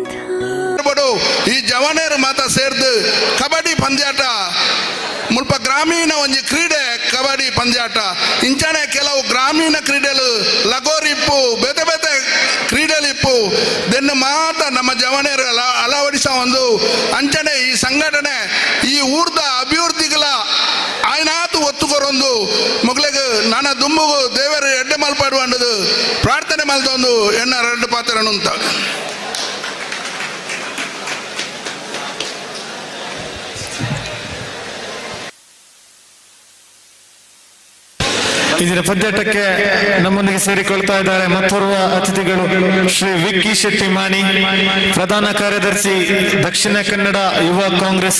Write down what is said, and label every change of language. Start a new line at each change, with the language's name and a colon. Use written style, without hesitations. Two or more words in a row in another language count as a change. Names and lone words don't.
Tulu: ಈ ಜವಾನೇರು ಮಾತ ಸೇರ್ದು ಕಬಡ್ಡಿ ಪಂದ್ಯಾಟ ಮುಲ್ಪ ಗ್ರಾಮೀಣ ಒಂಜಿ ಕ್ರೀಡೆ ಕಬಡ್ಡಿ ಪಂದ್ಯಾಟ ಇಂಚನೆ ಕೆಲವು ಗ್ರಾಮೀಣ ಕ್ರೀಡೆಲು ಲಗೋರಿ ಇಪ್ಪು ಬೇತೆ ಬೇತೆ ಕ್ರೀಡೆಲು ಇಪ್ಪು ದೆನ್ನು ಮಾತ ನಮ್ಮ ಜವಾನೇರು ಅಳವಡಿಸ ಒಂದು ಅಂಚನೆ ಈ ಸಂಘಟನೆ ಈ ಊರ್ದ ಅಭಿವೃದ್ಧಿಗಳ ಆಯ್ನಾತು ಒತ್ತುಕೊರೊಂದು ಮೊಗ್ಲೆಗ್ ನನ್ನ ದುಂಬುಗು ದೇವರು ಎಡ್ಡೆ ಮಲ್ಪಾಡುವಂಡದು ಪ್ರಾರ್ಥನೆ ಮಲ್ದೊಂದು ಎನ್ನ 2 ಪಾತ್ರನು ಅಂತ.
Kannada: ಇದರ ಪದ್ಯಾಟಕ್ಕೆ ನಮ್ಮೊಂದಿಗೆ ಸೇರಿಕೊಳ್ತಾ ಇದ್ದಾರೆ ಮತ್ತೋರ್ವ ಅತಿಥಿಗಳು ಶ್ರೀ ವಿಕ್ಕಿ ಶೆಟ್ಟಿ ಮಾಣಿ, ಪ್ರಧಾನ ಕಾರ್ಯದರ್ಶಿ ದಕ್ಷಿಣ ಕನ್ನಡ ಯುವ ಕಾಂಗ್ರೆಸ್.